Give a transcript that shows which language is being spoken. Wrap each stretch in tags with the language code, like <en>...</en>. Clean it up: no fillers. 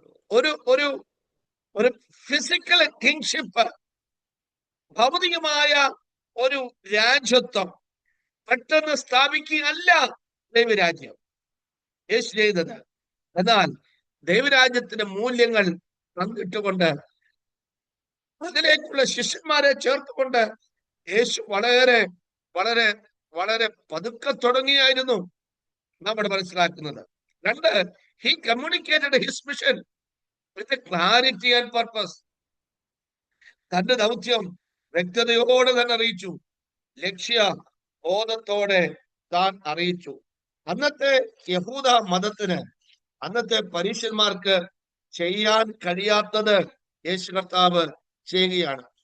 <ml>ഒരു</ml> <en>physical kingship,</en> <ml>ഭൗതികമായ ഒരു രാജ്യത്വം പെട്ടെന്ന് സ്ഥാപിക്കുകയല്ല ദൈവരാജ്യം യേശു ചെയ്തത്. എന്നാൽ ദൈവരാജ്യത്തിന്റെ മൂല്യങ്ങൾ പങ്കിട്ടുകൊണ്ട് അതിലേക്കുള്ള ശിഷ്യന്മാരെ ചേർത്തുകൊണ്ട് യേശു വളരെ വളരെ വളരെ പതുക്കെ തുടങ്ങിയായിരുന്നു നമ്മൾ മനസ്സിലാക്കുന്നത്.</ml> <en>രണ്ട്, he communicated his mission with a clarity and purpose.</en> <ml>തന്റെ ദൗത്യം വ്യക്തതയോടെ തന്നെ അറിയിച്ചു, ലക്ഷ്യ ബോധത്തോടെ താൻ അറിയിച്ചു. അന്നത്തെ യഹൂദ മതത്തിന്, അന്നത്തെ പരീശന്മാർക്ക് ചെയ്യാൻ കഴിയാത്തത് യേശു കർത്താവ് ചെയ്യുകയാണ്.</ml>